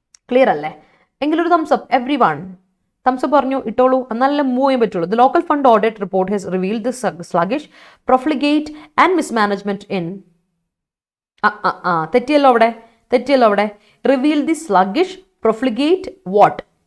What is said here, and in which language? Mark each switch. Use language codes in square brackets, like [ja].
[en] Clear alle? Engiluru thumbs up, everyone. [ml] Thumbs up പറഞ്ഞു ഇട്ടോളൂ, എന്നാലും മൂവ് ചെയ്യാൻ പറ്റുള്ളൂ. [en] The local fund audit report has revealed the sluggish, profligate and mismanagement in [ml] തെറ്റിയല്ലോ അവിടെ. [en] Reveal the sluggish, profligate what?